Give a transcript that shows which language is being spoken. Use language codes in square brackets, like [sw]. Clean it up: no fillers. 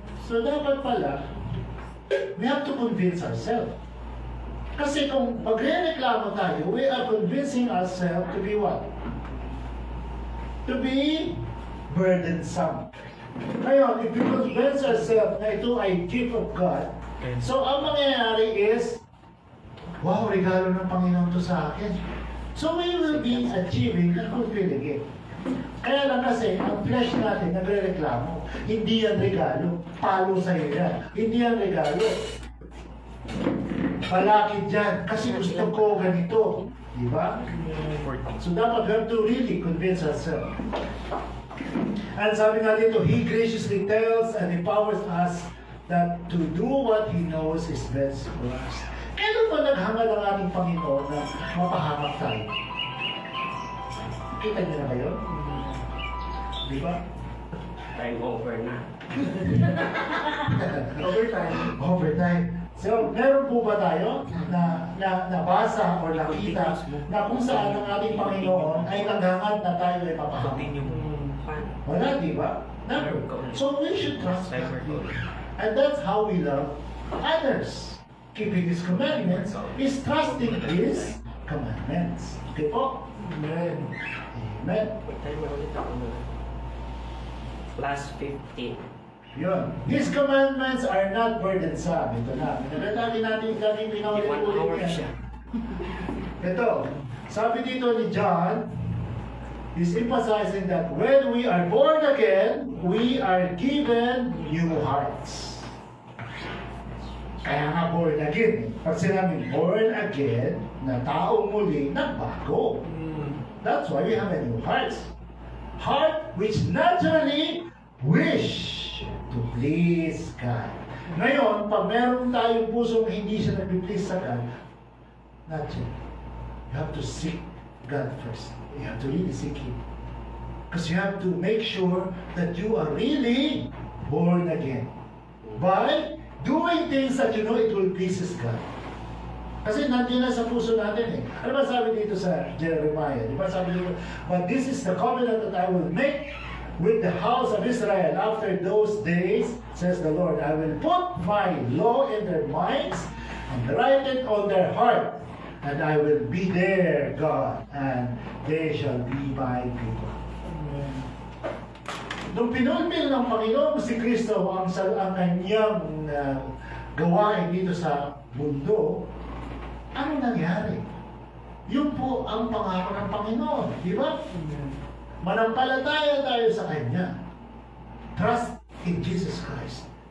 [tl] So dapat pala, [en] we have to convince ourselves. [tl] Kasi kung magre-reklamo tayo, [en] we are convincing ourselves to be what? To be burdensome. [tl] Ngayon, [en] if we convince ourselves [tl] na ito ay [en] gift of God, [tl] so ang mangyayari is, wow, regalo ng Panginoon to sa akin. [en] So we will be achieving and fulfilling it. [tl] Kaya lang kasi, ang flesh natin nagre-reklamo. Hindi yan regalo. Palo sa'yo yan. Hindi yan regalo. Palakid dyan. Kasi gusto ko ganito. Diba? [en] So dapat we have to really convince ourselves. And [tl] sabi nga dito, [en] He graciously tells and empowers us that to do what He knows is best for us. [tl] Kailan ba naghangal ang ating Panginoon na mapahamak tayo? Kita niyo na ba yun? Di ba? [en] Time over na. Overtime. Overtime. [tl] So, meron po ba tayo na nabasa or nakita na kung saan ang ating Panginoon ay naghangad na tayo ay mapahamak? [en] Continue. [tl] Wala, di ba? [en] Never. So we should trust God. And that's how we love others. Keeping His commandments is trusting His commandments. Okay po? Amen. Amen. [tl] Tayo na ulit ako na. Plus 15. Yun. [en] His commandments are not burdensome. [tl] Ito na. Lagi natin pinaulit-ulit siya. Ito. Sabi dito ni [en] John, is emphasizing that when we are born again, we are given new hearts. [tl] Kaya nga born again. Pag sinabing born again, na taong muli, nagbago. [en] That's why we have a new heart. Heart which naturally wish to please God. [tl] Ngayon, pag meron tayong pusong hindi siya nag-please sa God, [en] not yet. You have to seek God first. You have to really seek Him. Because you have to make sure that you are really born again. By doing things that you know it will pleases God. [tl] Kasi nandiyan na sa puso natin eh. Ano ba sabi dito [en] sa Jeremiah? Di ba sabi dito, but this is the covenant that I will make with the house of Israel after those days, says the Lord. I will put my law in their minds and write it on their heart. And I will be their God, and they shall be my people. [tl] Nung pinulpil ng Panginoon si Kristo ang kanyang gawain dito sa mundo, ano nangyari? Yun po ang pangako ng Panginoon, di ba? Manampalataya tayo sa Kanya. [en] Trust in Jesus Christ.